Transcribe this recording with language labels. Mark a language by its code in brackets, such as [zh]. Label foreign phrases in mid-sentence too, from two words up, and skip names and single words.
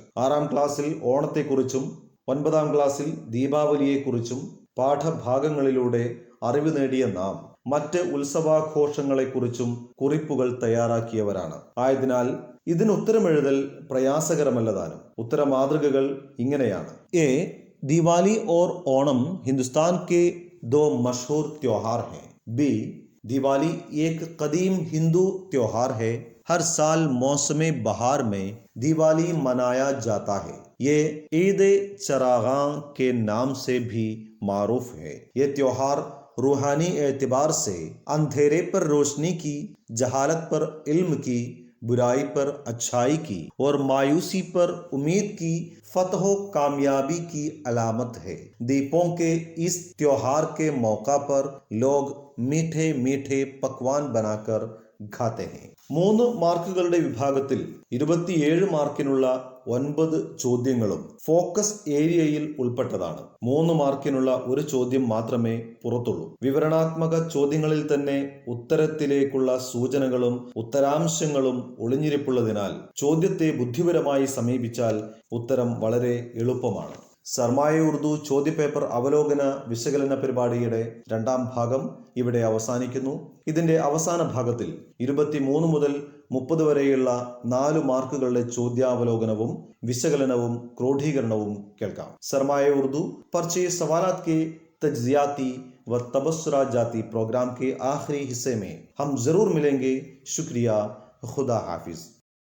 [ml] 6ാം ക്ലാസ്സിൽ ഓണത്തെക്കുറിച്ചും 9ാം ക്ലാസ്സിൽ ദീപാവലിയെക്കുറിച്ചും പാഠഭാഗങ്ങളിലൂടെ അറിവ് നേടിയ നാം മറ്റ് ഉത്സവാഘോഷങ്ങളെക്കുറിച്ചും കുറിപ്പുകൾ തയ്യാറാക്കിയവരാണ്. ആയതിനാൽ ഇതിനുത്തരമെഴുതൽ പ്രയാസകരമല്ലതാനും. ഉത്തര മാതൃകകൾ ഇങ്ങനെയാണ്. എ. [ur] دیوالی اور اونم ہندوستان کے 2 مشہور تہوار ہیں. بی. دیوالی ایک قدیم ہندو تہوار ہے. ہر سال موسم بہار میں دیوالی منایا جاتا ہے. یہ عید چراغاں کے نام سے بھی معروف ہے. یہ تہوار روحانی اعتبار سے اندھیرے پر روشنی کی، جہالت پر علم کی، برائی پر اچھائی کی اور مایوسی پر امید کی فتح کامیابی کی علامت ہے. دیپوں کے اس تہوار کے موقع پر لوگ میٹھے میٹھے پکوان بناکر کھاتے ہیں. [ml] 3 മാർക്കുകളുടെ വിഭാഗത്തിൽ 27 മാർക്കിനുള്ള 9 ചോദ്യങ്ങളും ഫോക്കസ് ഏരിയയിൽ ഉൾപ്പെട്ടതാണ്. 3 മാർക്കിനുള്ള ഒരു ചോദ്യം മാത്രമേ പുറത്തുള്ളൂ. വിവരണാത്മക ചോദ്യങ്ങളിൽ തന്നെ ഉത്തരത്തിലേക്കുള്ള സൂചനകളും ഉത്തരാംശങ്ങളും ഒളിഞ്ഞിരിപ്പുള്ളതിനാൽ ചോദ്യത്തെ ബുദ്ധിപരമായി സമീപിച്ചാൽ ഉത്തരം വളരെ എളുപ്പമാണ്. സർമായ ഉറുദു ചോദ്യപേപ്പർ അവലോകന വിശകലന പരിപാടിയുടെ 2ാം ഭാഗം ഇവിടെ അവസാനിക്കുന്നു. ഇതിന്റെ അവസാന ഭാഗത്തിൽ 23 മുതൽ 30 വരെയുള്ള 4 മാർക്കുകളുടെ ചോദ്യാവലോകനവും വിശകലനവും ക്രോഡീകരണവും കേൾക്കാം. [ur] സർമായ ഉറുദു پرچے سوالات کے تجزیاتی و تبصرات جاتی پروگرام کے آخری حصے میں ہم ضرور ملیں گے. شکریہ۔ خدا حافظ.